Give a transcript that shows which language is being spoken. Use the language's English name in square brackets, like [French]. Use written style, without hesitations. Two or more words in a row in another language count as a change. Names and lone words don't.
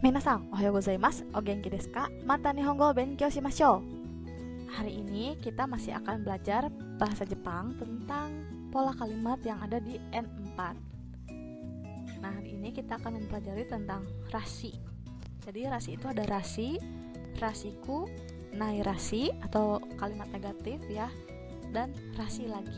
[Japanese] 皆さん、おはようございます、お元気ですか？また 日本語を 勉強しましょう. [Indonesian] Hari ini kita masih akan belajar bahasa Jepang tentang pola kalimat yang ada di N4. Nah, hari ini kita akan mempelajari tentang rasi. Jadi rasi itu ada rasi, rasiku, [Japanese] ないらしい [Indonesian] atau kalimat negatif ya, dan rasi lagi.